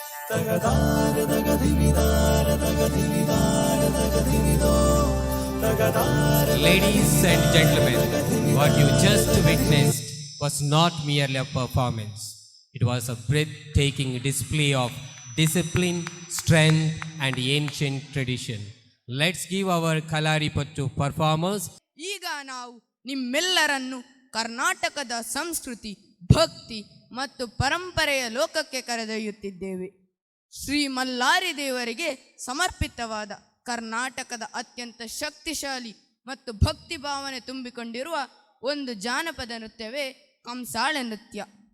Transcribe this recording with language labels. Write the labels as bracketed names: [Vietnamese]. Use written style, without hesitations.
[English] തകതാര തകതിവിതാര തകതിവിതാര തകതിവിതോ. Ladies and gentlemen, what you just witnessed was not merely a performance. It was a breathtaking display of discipline, strength, and ancient tradition. Let's give our Kalaripattu performers. [Kannada] ಈಗ ನಾವು ನಿಮ್ಮೆಲ್ಲರನ್ನು ಕರ್ನಾಟಕದ ಸಂಸ್ಕೃತಿ, ಭಕ್ತಿ ಮತ್ತು ಪರಂಪರೆಯ ಲೋಕಕ್ಕೆ ಕರೆದೊಯ್ಯುತ್ತಿದ್ದೇವೆ. ಶ್ರೀ ಮಲ್ಲಾರಿ ದೇವರಿಗೆ ಸಮರ್ಪಿತವಾದ ಕರ್ನಾಟಕದ ಅತ್ಯಂತ ಶಕ್ತಿಶಾಲಿ ಮತ್ತು ಭಕ್ತಿ ಭಾವನೆ ತುಂಬಿಕೊಂಡಿರುವ ಒಂದು ಜಾನಪದ ನೃತ್ಯವೇ ಕಂಸಾಳೆ ನೃತ್ಯ.